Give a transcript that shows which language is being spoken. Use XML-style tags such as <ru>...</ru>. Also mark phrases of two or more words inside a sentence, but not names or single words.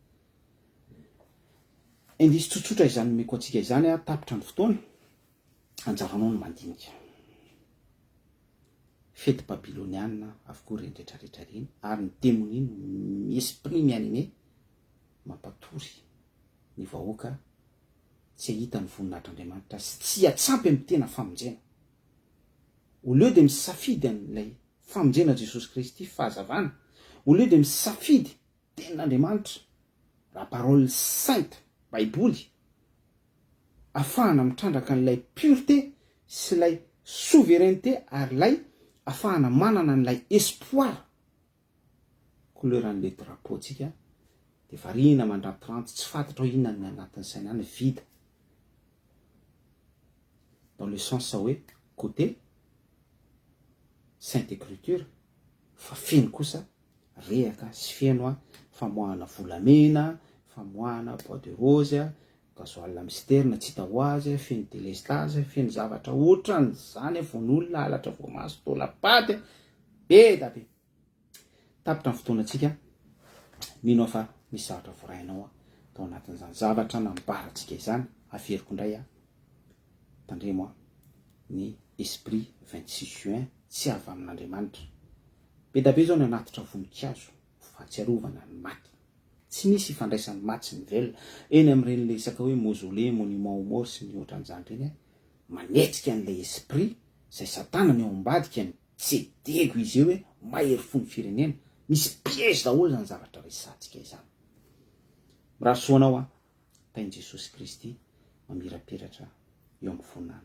<mg>Indisy tsotsotra izany meko atsika izany a tapitra ny fotoana anjaranao ny mandinika. Fety babiloniana avokoa reny rehetrarehetra reny ary ny démonine esprit mianime mampatory ny vahoaka tsy ahita ny voninahitr'Andriamanitra sy tsy atsampy amin'ny tena famonjena.</mg> <fr>Au lieu de</fr> <mg>misafidy an'ilay famonjena Jesosy Kristy fahazavana,</mg> <fr>au lieu de</fr> <mg>misafidy tenin'Andriamanitra,</mg> <fr>la parole sainte,</fr> <mg>baiboly, afahana mitrandraka n'ilay pureté sy ilay souveraineté ary lay afahana manana n'ilay espoir. Couleur an'ilay drapeau tsika de variana mandrantiranty tsy fantatra hoe inona ny anatin'ny sainany vide.</mg> <fr>Dans le sens sa</fr> <mg>hoe</mg> <fr>côté Sainte Écriture</fr> <mg>fa feno kosa rehaka sy feno a famoahana volamena, famoahana</mg> <fr>bois de rose</fr> <mg>a, gasoil mysterne tsy hita ho azy, feno délestage, feno zavatra ohatran'izany von'olona halatra voamaso tolapaty be da be. Tapitra ny fotoanantsika, mino fa misy zavatra vorahinao tao anatin'izany zavatra nambarantsika izany. Averiko indray tandremo ny esprit 26 juin tsy avy amin'Andriamanitra. Be da be zao ny anatitra voninkazo fahatsiarovana ny maty. Tsy misy ifandraisan'ny maty sy ny velona eny amin'ireny lesaka hoe mausolée,</mg> <fr>monument mort</fr> <mg>sy ny ohatran'izany reny manetsika an'ilay esprit izay satana ny ao ambadika ny tsy dego izy eo hoe mahery fony firenena. Misy piège daholo zany zavatra resatsika izany. Mirasoanao tain'i Jesosy Kristy mamirapiratra eo amin'ny voninahiny.</mg>